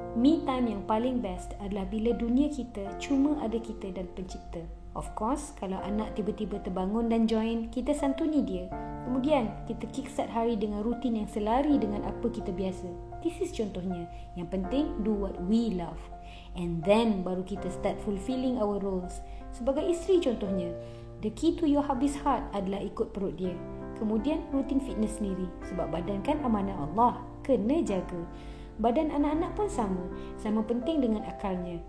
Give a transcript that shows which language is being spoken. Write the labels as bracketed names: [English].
[Malay] Me time yang paling best adalah bila dunia kita cuma ada kita dan pencipta. [English] Of course, [Malay] kalau anak tiba-tiba terbangun dan join, kita santuni dia. Kemudian, kita kickstart hari dengan rutin yang selari dengan apa kita biasa. [English] This is [Malay] contohnya. Yang penting, [English] do what we love. And then, [Malay] baru kita [English] start fulfilling our roles. [Malay] Sebagai isteri contohnya, [English] the key to your hubby's heart [Malay] adalah ikut perut dia. Kemudian rutin fitness sendiri. Sebab badan kan amanah Allah. Kena jaga. Badan anak-anak pun sama penting dengan akalnya.